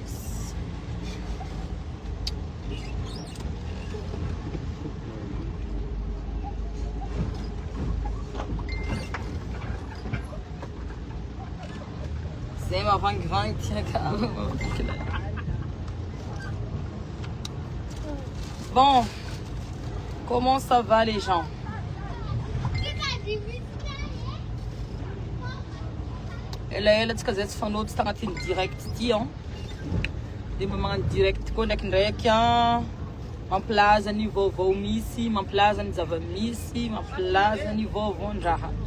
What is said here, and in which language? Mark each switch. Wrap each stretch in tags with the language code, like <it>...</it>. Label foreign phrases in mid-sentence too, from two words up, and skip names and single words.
<fr>C'est ma vangue, tiens, bon, comment ça va les gens?</fr> <mg>Ela tsy kazatsy fanao tsy tagnatin'ny direct ty an. Dia magnano direct koa ndraikindraiky an. Mampilaza ny vaovao misy, mampilaza ny zava-misy, mampilaza ny vaovao-ndraha.</mg>